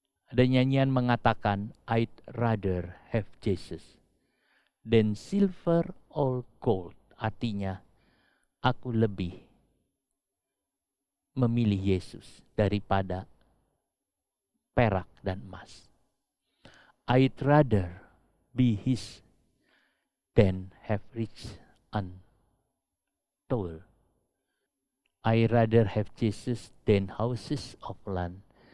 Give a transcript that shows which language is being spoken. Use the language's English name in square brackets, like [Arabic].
[Indonesian] Ada nyanyian mengatakan, [English] I'd rather have Jesus than silver or gold. [Indonesian] Artinya, aku lebih memilih Yesus daripada perak dan emas. [English] I'd rather be his than have rich untold. I'd rather have Jesus than houses of land.